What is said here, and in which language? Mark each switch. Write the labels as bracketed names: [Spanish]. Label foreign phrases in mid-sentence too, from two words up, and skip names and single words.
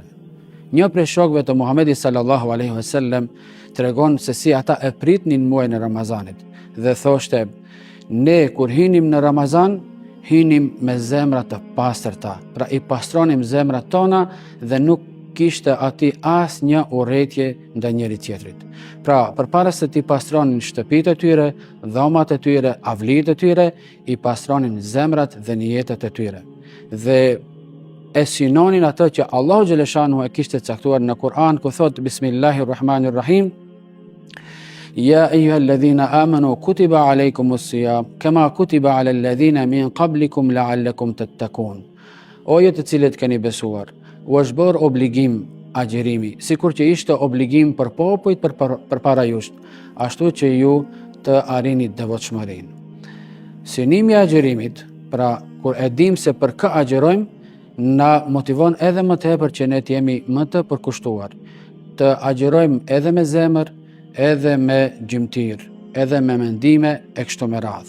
[Albanian] Një prej shokëve të Muhamedit [Arabic] صلى الله عليه وسلم [Albanian] tregon se si ata e pritnin muajin e Ramazanit dhe thoshte: ne kur hynim në Ramazan, hynim me zemra të pastërta, pra i pastronim zemrat tona dhe nuk kishte aty asnjë urrëtie ndaj njëri tjetrit. Pra, përpara se t'i pastronin shtëpitë e tyre, dhomat e tyre, avlijt e tyre, i pastronin zemrat dhe niyetet e tyre. Dhe e synonin atë që Allahu xhaleshanuhu e kishte caktuar në Kur'an, ku thot: [Arabic] بسم الله الرحمن الرحيم، يا أيها الذين آمنوا كتب عليكم الصيام كما كتب على الذين من قبلكم لعلكم تتقون. [Albanian] O ju të cilët keni besuar, u është bërë obligim agjerimi, sikur që ishte obligim për popujt përpara jush, ashtu që ju të arrini devotshmërinë. Synimi i agjerimit, pra kur e dim se për kë agjerojmë, na motivon edhe më tepër që ne të jemi më të përkushtuar, të agjerojmë edhe me zemër, edhe me gjymtyr, edhe me mendime e kështu me radhë.